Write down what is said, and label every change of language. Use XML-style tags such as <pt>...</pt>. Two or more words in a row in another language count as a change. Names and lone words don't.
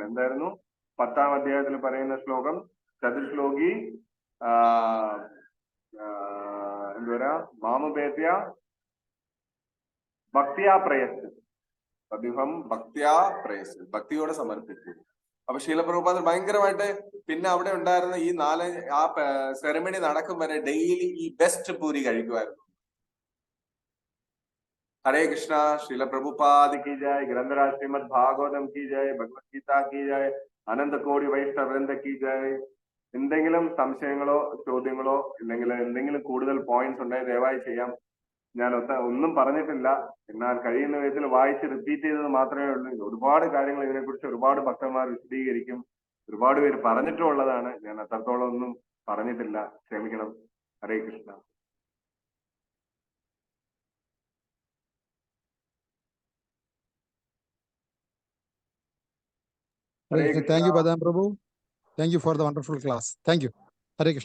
<ml>എന്തായിരുന്നു 10ാം അധ്യായത്തിൽ പറയുന്ന ശ്ലോകം? ചതുശ്ലോകി എന്തുവരാ മാമുപേത്യ ഭക്തിയാ പ്രയസ്, അദ്ദേഹം ഭക്തിയാ പ്രയസ്, ഭക്തിയോടെ സമർപ്പിച്ചു. അപ്പൊ ശീലപ്രഭുപാദർ ഭയങ്കരമായിട്ട് പിന്നെ അവിടെ ഉണ്ടായിരുന്ന ഈ ആ സെറമണി നടക്കും വരെ ഡെയിലി ഈ ബെസ്റ്റ് പൂരി കഴിക്കുമായിരുന്നു.</ml> <hi>हरे कृष्णा. श्रील प्रभुपाद की जय. ग्रंथराज श्रीमद भागवतम की जय. भगवद गीता की जय. अनंत कोटि वैष्णव वृन्द की जय.</hi> <ml>എന്തെങ്കിലും സംശയങ്ങളോ ചോദ്യങ്ങളോ ഇല്ലെങ്കിൽ എന്തെങ്കിലും കൂടുതൽ പോയിന്റ്സ് ഉണ്ടെങ്കിൽ ദയവായി ചെയ്യാം. ഞാൻ ഒന്നും പറഞ്ഞിട്ടില്ല, എന്നാൽ കഴിയുന്ന വിധത്തിൽ വായിച്ച് റിപ്പീറ്റ് ചെയ്തത് മാത്രമേ ഉള്ളൂ. ഒരുപാട് കാര്യങ്ങൾ ഇതിനെക്കുറിച്ച് ഒരുപാട് ഭക്തന്മാർ വിശദീകരിക്കും, ഒരുപാട് പേര് പറഞ്ഞിട്ടുള്ളതാണ്. ഞാൻ അത്രത്തോളം ഒന്നും പറഞ്ഞിട്ടില്ല, ക്ഷമിക്കണം. ഹരേ കൃഷ്ണ.</ml> <en>Thank you, Badam Prabhu. Thank you for the wonderful class. Thank you. Hare Krishna.</en>